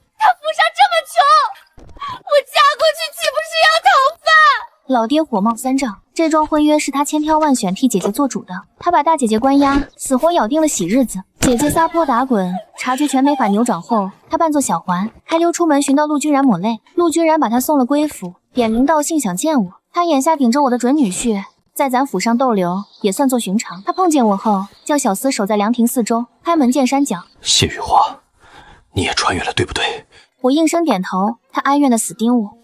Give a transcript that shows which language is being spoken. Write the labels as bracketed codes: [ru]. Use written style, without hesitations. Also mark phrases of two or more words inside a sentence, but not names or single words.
[zh] 他府上這麼窮，我嫁過去豈不是要討飯？老爹火冒三丈，這樁婚約是他千挑萬選替姐姐做主的，他把大姐姐關押，死活咬定了喜日子。姐姐撒潑打滾，察覺全沒法扭轉後，他扮作小環，還溜出門尋到陸君然抹淚。陸君然把他送了歸府，點名道姓想見我。他眼下頂着我的準女婿，在咱府上逗留也算作尋常。他碰見我後，叫小厮守在涼亭四周，開門見山講： 謝玉華，你也穿越了，对不对？我应聲點頭，他哀怨的死盯我。